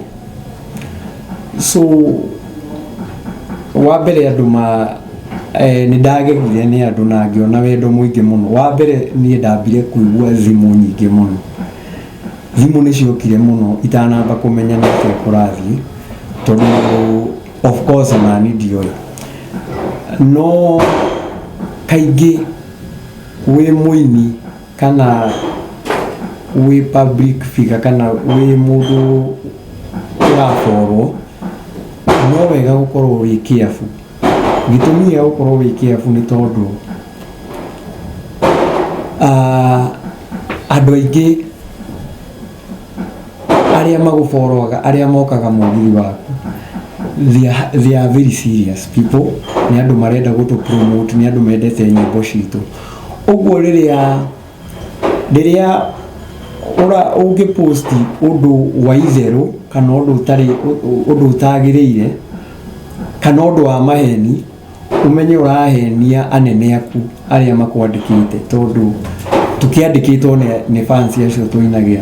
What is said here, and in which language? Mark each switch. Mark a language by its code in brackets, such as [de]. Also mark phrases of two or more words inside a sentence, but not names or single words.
[ki] So wa mbere andũ nĩ ndagegire nĩ andũ na ngĩona wendo mũingĩ mũno. Wa mbere niĩ ndambire kũigua thimũ nyingĩ mũno, thimũ nĩ ciokire mũno itanamba kũmenya nĩkĩĩ kũrathiĩ tondũ [en] of course [ki] nani ndioĩ. No kaingĩ wĩ mũini kana wĩ [en] public figure [ki] kana wĩ mũndũ ũraforwo, no wega gũkorwo wĩ careful. Gĩtũmi gĩa gũkorwo wĩ careful nĩ tondũ andũ aingĩ arĩa magũforwaga, arĩa mokaga mũgiri waku, [en] they are very serious people. [ki] Nĩ andũ marenda gũtũ promote, nĩ andũ mendete nyĩmbo citũ. Ũguo rĩrĩa ũngĩpost ũndũ wa itherũ kana ũndũ ũtagĩrĩire kana ũndũ wa maheni, umenye ũrahenia anene aku arĩa makwandĩkĩte tondũ tũkĩandĩkĩtwo nĩ fans acio tũinagĩra.